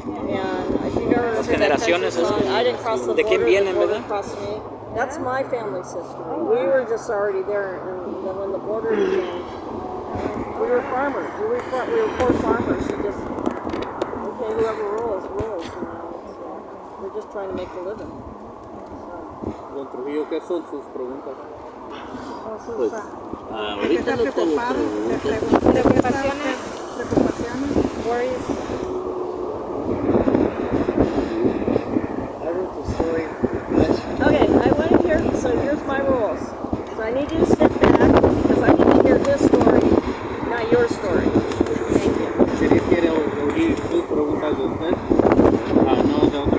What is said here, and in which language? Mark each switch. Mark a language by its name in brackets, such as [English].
[English] And if you've ever heard that country song, I didn't cross the border crossed me. That's my family's history. We were just already there, and then when the border came, we were farmers. We were poor farmers. We just, okay, whoever rules, we're just trying to make a living. [Spanish] Don Trujillo, ¿qué son sus preguntas? Pues, ahorita no tengo preocupaciones. [English] Worries. I wrote the story. Okay, I went in here, so here's my rules. So I need you to step back, because I need to hear his story, not your story. Thank you. [Spanish] Si quiere oír sus preguntas de usted, no